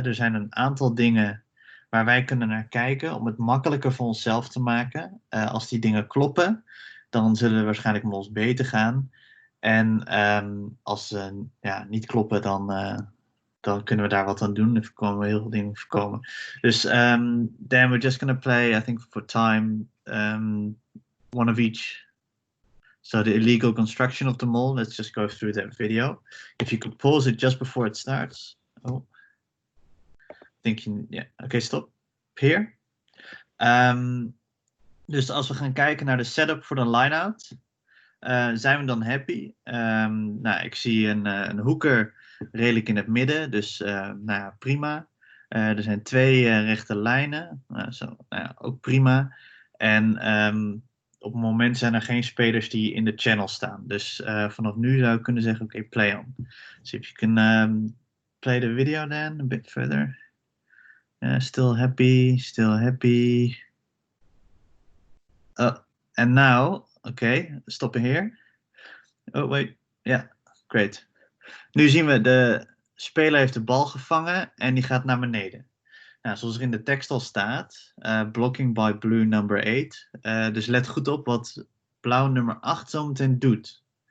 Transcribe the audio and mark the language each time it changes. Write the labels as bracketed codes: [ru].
[nl] Er zijn een aantal dingen waar wij kunnen naar kijken om het makkelijker voor onszelf te maken. Als die dingen kloppen, dan zullen er waarschijnlijk mols beter gaan. En als ze niet kloppen, dan kunnen we daar wat aan doen. Dan kunnen we heel veel dingen voorkomen. [en] Dus then we're just going to play, I think for time, one of each. So the illegal construction of the mole, let's just go through that video. If you could pause it just before it starts. Oh, okay, stop. Here. [nl] Dus als we gaan kijken naar de setup voor de line-out, zijn we dan happy? Ik zie een hoeker redelijk in het midden, dus prima. Er zijn 2 rechte lijnen, ook prima. En op het moment zijn er geen spelers die in de channel staan. Dus vanaf nu zou ik kunnen zeggen, oké, [en] play on. So if you can play the video then, a bit further. Still happy, still happy. And now, okay, stoppen here. Oh, wait. Yeah, great. [nl] Nu zien we, de speler heeft de bal gevangen en die gaat naar beneden. Nou, zoals er in de tekst al staat, [en] blocking by blue number 8. [nl] Dus let goed op wat blauw nummer 8 zometeen doet.